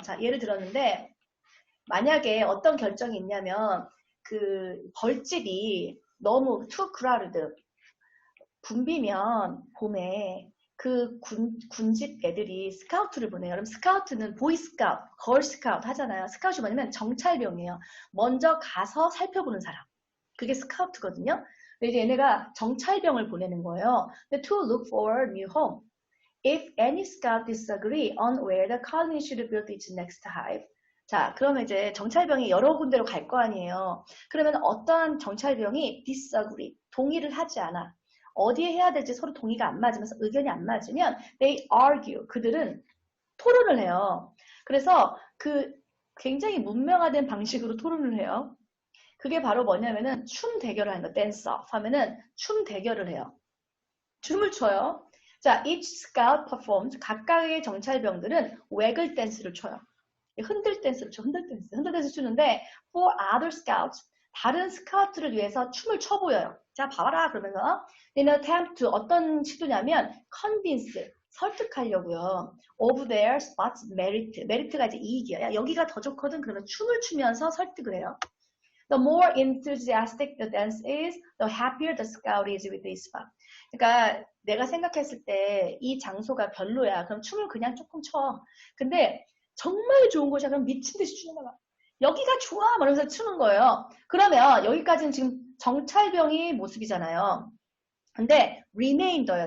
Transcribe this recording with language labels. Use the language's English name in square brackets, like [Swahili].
[Korean] 자, 예를 들었는데 만약에 어떤 결정이 있냐면 그 벌집이 너무 too crowded, 붐비면 봄에 그 군집 애들이 스카우트를 보내요. 그럼 스카우트는 보이스카우트, 걸스카우트 하잖아요. 스카우트이 뭐냐면 정찰병이에요. 먼저 가서 살펴보는 사람. 그게 스카우트거든요. 근데 이제 얘네가 정찰병을 보내는 거예요. [English] To look for a new home. If any scout disagree on where the colony should build its next hive. [Korean] 자, 그러면 이제 정찰병이 여러 군데로 갈 거 아니에요. 그러면 어떠한 정찰병이 disagree, 동의를 하지 않아. 어디에 해야 될지 서로 동의가 안 맞으면서 의견이 안 맞으면 [English] they argue, [Korean] 그들은 토론을 해요. 그래서 그 굉장히 문명화된 방식으로 토론을 해요. 그게 바로 뭐냐면은 춤 대결을 하는 거, dance off 하면은 춤 대결을 해요. 춤을 춰요. 자, [English] each scout performs, [Korean] 각각의 정찰병들은 waggle 댄스를 춰요. 흔들 댄스를 쳐, 흔들 댄스 추는데 [English] for other scouts, [Korean] 다른 스카우트를 위해서 춤을 춰 보여요. 자, 봐봐라 그러면서 [English] in attempt to, [Korean] 어떤 시도냐면 convince, 설득하려고요. [English] of their spots merit, merit가 [Korean] 이제 이익이야. 야, 여기가 더 좋거든. 그러면 춤을 추면서 설득을 해요. [English] The more enthusiastic the dance is, the happier the scout is with this spot. [Korean] 그러니까 내가 생각했을 때 이 장소가 별로야. 그럼 춤을 그냥 조금 춰. 근데 정말 좋은 곳이야. 그럼 미친 듯이 추는 거야. 여기가 좋아. 말하면서 추는 거예요. 그러면 여기까지는 지금 정찰병의 모습이잖아요. 근데 remainder요.